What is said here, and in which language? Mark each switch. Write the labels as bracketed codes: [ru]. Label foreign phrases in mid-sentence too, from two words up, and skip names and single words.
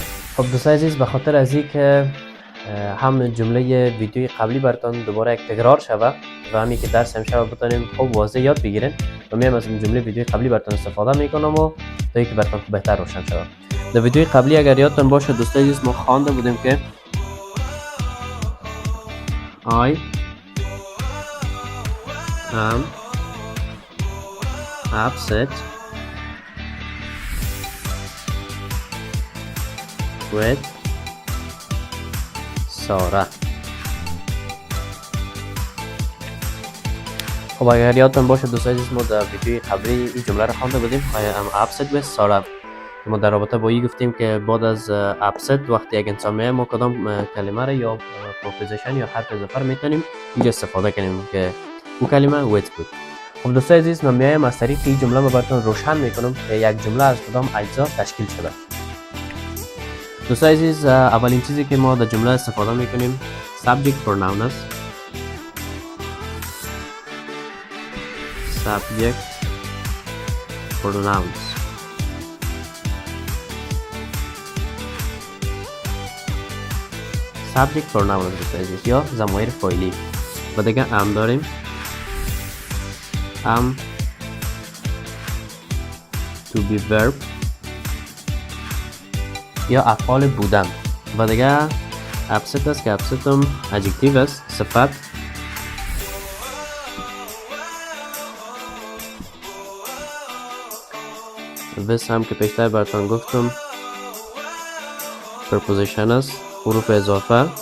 [fa] خب دوستان عزیز، به خاطر از اینکه هم جمله ویدیوی قبلی براتون دوباره یک تکرار شوه و همین که درس امشب بتونیم خوب واضح یاد بگیرین و میام از جمله ویدیوی قبلی براتون استفاده میکنم و تا اینکه براتون بهتر روشن شود. در ویدیوی قبلی اگر یادتون باشه دوستان عزیز، ما خوانده بودیم که [en] I am upset with Sarah. [fa] خب اگر یادتون باشه دوستان عزیز، ما در ویدیوی قبلی این جمله رو خوانده بودیم [en] I am upset with Sarah. [fa] ما در رابطه با این گفتیم که بعد از upset وقتی یک انسان میه ما کدام کلمه رو یا پروپوزیشن یا حرف اضافه رو میتونیم اینجا استفاده کنیم که اون کلمه with بود. خب دوستان عزیز، من میایم از طریق این جمله رو براتون روشن میکنم که یک جمله از کدام اجزا تشکیل شده. دوستان عزیز، اولین چیزی که ما در جمله استفاده میکنیم [en] subject pronoun [fa] است. [en] subject pronouns. subject pronoun [fa] دوستان عزیز یا ضمایر فاعلی. و دیگه am داریم، [en] am to be verb [fa] یا افعال بودن. و دیگه upset است که upset هم adjective است، صفت. this هم که پیشتر براتون گفتم preposition است، حروف اضافه.